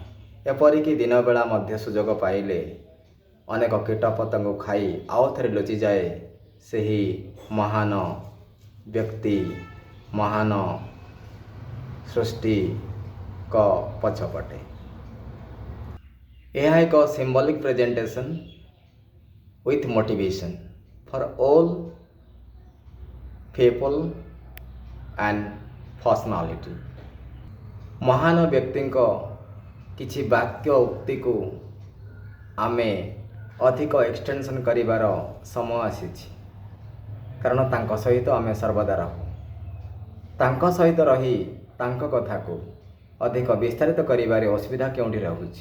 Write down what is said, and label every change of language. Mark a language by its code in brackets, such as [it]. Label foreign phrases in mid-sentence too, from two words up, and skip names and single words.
[or] ଏପରିକି ଦିନବେଳା ମଧ୍ୟ ସୁଯୋଗ ପାଇଲେ ଅନେକ କୀଟପତଙ୍ଗ ଖାଇ ଆଉ ଥରେ ଲୁଚିଯାଏ ସେହି ମହାନ ବ୍ୟକ୍ତି ମହାନ ସୃଷ୍ଟିଙ୍କ ପଛପଟେ। ଏହା ଏକ [en] symbolic presentation with motivation for all people and personality। [or] ମହାନ ବ୍ୟକ୍ତିଙ୍କ କିଛି ବାକ୍ୟ ଉକ୍ତିକୁ ଆମେ ଅଧିକ ଏକ୍ସଟେନସନ୍ କରିବାର ସମୟ ଆସିଛି, କାରଣ ତାଙ୍କ ସହିତ ଆମେ ସର୍ବଦା ରହୁ। ତାଙ୍କ ସହିତ ରହି ତାଙ୍କ କଥାକୁ ଅଧିକ ବିସ୍ତାରିତ କରିବାରେ ଅସୁବିଧା କେଉଁଠି ରହୁଛି?